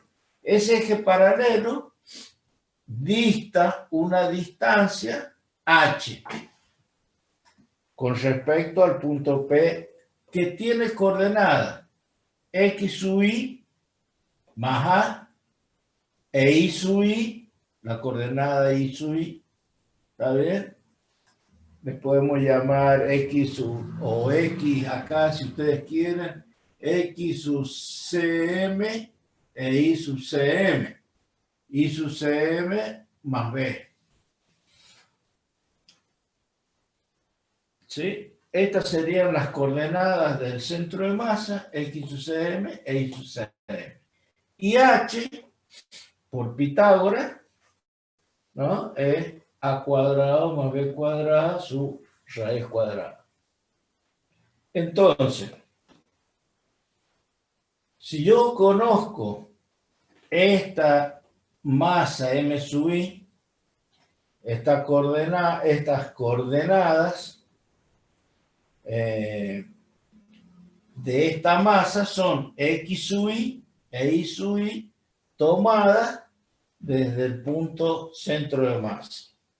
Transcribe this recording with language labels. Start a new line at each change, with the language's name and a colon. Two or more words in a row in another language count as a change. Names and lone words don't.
Spanish: Ese eje paralelo dista una distancia h con respecto al punto P que tiene coordenadas x sub i más a e i sub i, la coordenada i sub i, ¿está bien? Le podemos llamar x sub, o x acá si ustedes quieren, x sub cm e i sub cm. I sub cm más b. ¿Sí? Estas serían las coordenadas del centro de masa, x sub cm e y sub cm. Y h, por Pitágoras, ¿no? Es a cuadrado más b cuadrada su raíz cuadrada. Entonces, si yo conozco esta masa m sub i, estas coordenadas de esta masa son x sub i e y sub i tomadas desde el punto centro de masa.